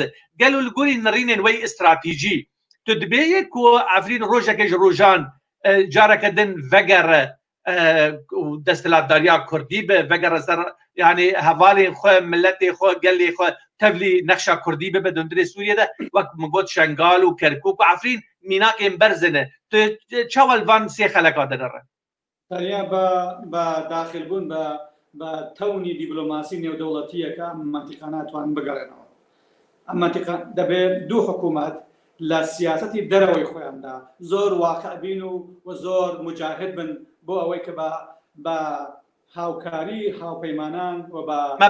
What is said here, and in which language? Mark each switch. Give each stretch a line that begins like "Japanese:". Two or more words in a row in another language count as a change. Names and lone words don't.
Kurdish: Gelo li gorî nirînên wê îstratîjî tu dibêye ku Efrîn rojeke ji rojan careke din vegere desthilatdariya Kurdî be vegere ser yani hevalên xwe milletê xwe gelê xwe tevlî nexşa Kurdî bibe dundirê Sûriyê de wek min got Şengal û Kerkûk û Efrîn mînakên berzin e. Tu çawa van sê xeleka dinire?
Central Kurdish: تەنیا بە داخلبوون بە تەونی دیبلۆماسی نێودەوڵەتیەکە ئەم منتیقە ناتوانن بگەڕێنەوە. ئەم منتیقە دەبێت دوو حکوومەت لە سیاسەتی دەرەوەی خۆیاندا زۆر واقعبین و زۆر مجاهد بن بۆ ئەوەی کە بە هاوکاری هاوپەیمانان و بە